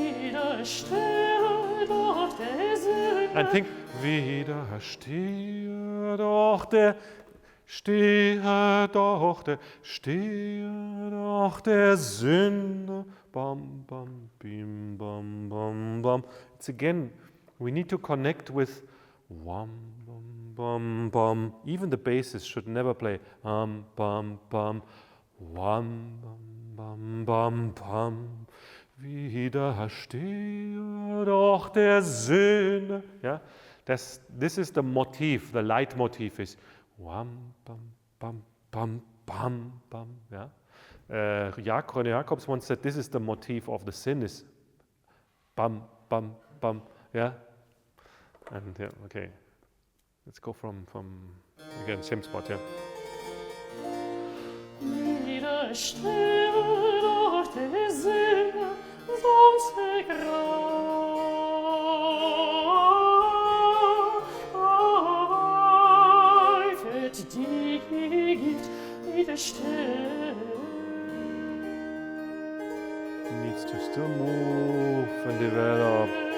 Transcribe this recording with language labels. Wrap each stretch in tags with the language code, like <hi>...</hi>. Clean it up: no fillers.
<de>Widerstehe doch der Sünde.</de> <en>And think,</en> <de>widerstehe doch der, stehe doch der Sünde. Bam, bam, bim, bam, bam, bam.</de> <en>It's again, we need to connect with wham, bam, bam, bam. Even the basses should never play bam, bam, bam, wham, bam, bam, bam, bam.</en> <de>Widerstehe doch der Sünde.</de> <en>Yeah? This is the motif, the leitmotif is wham, bam, bam, bam, bam, bam. Yeah? René Jacobs once said this is the motif of the sin is bam, bam, bam. Yeah? And yeah, okay. Let's go from again, same spot, yeah.</en> <de>Widerstehe doch der Sünde, sonst ergreifet die Gift, widerstehe.</de> <en>Needs to still move and develop.</en>